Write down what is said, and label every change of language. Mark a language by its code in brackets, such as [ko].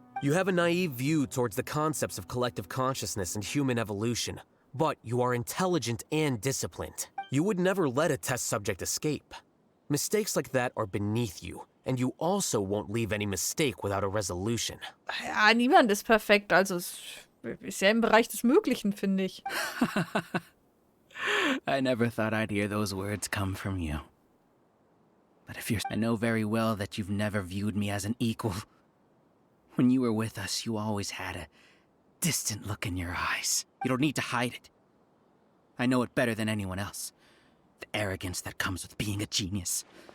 [en] You have a naive view towards the concepts of collective consciousness and human evolution, but you are intelligent and disciplined. You would never let a test subject escape. Mistakes like that are beneath you, and you also won't leave any mistake without a resolution. [de] Ja, niemand ist perfekt, also es ist ja im Bereich des Möglichen, finde ich. [en] I never thought I'd hear those words come from you. But if you're... I know very well that you've never viewed me as an equal. When you were with us, you always had a distant look in your eyes. You don't need to hide it. I know it better than anyone else. The arrogance that comes with being a genius.